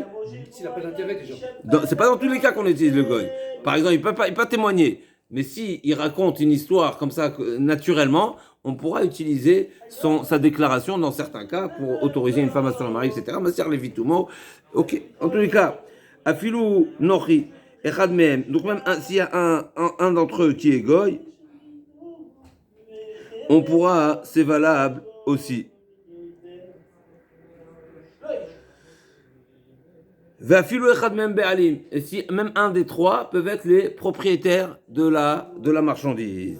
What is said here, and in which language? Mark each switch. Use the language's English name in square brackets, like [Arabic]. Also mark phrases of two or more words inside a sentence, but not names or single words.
[French] S'il n'a pas d'intérêt déjà. C'est pas dans tous les cas qu'on utilise le goy. Par exemple, il peut pas témoigner. Mais si il raconte une histoire comme ça naturellement, on pourra utiliser sa déclaration dans certains cas pour autoriser une femme à se faire marier, etc. [Hebrew] מסיח לפי תומו. [French] Ok. En tous les cas, [Hebrew] אפילו נכרי אחד מהם. [French] Donc même s'il y a un d'entre eux qui est goy, on pourra, c'est valable aussi. Et si même un des trois peuvent être les propriétaires de la marchandise.